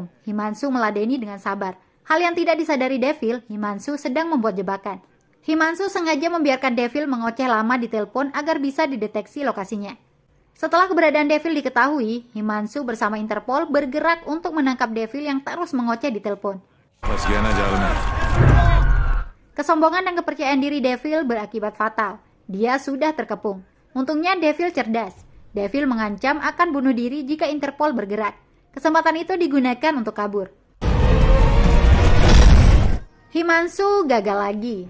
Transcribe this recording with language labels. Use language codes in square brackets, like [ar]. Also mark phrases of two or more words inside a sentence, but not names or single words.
[id] Himanshu meladeni dengan sabar. Hal yang tidak disadari Devil, Himanshu sedang membuat jebakan. Himanshu sengaja membiarkan Devil mengoceh lama di telepon agar bisa dideteksi lokasinya. Setelah keberadaan Devil diketahui, Himanshu bersama Interpol bergerak untuk menangkap Devil yang terus mengoceh di telepon. [hi] फंस गया ना जाल में। [id] Kesombongan dan kepercayaan diri Devil berakibat fatal. Dia sudah terkepung. Untungnya Devil cerdas. Devil mengancam akan bunuh diri jika Interpol bergerak. Kesempatan itu digunakan untuk kabur. Himanshu gagal lagi.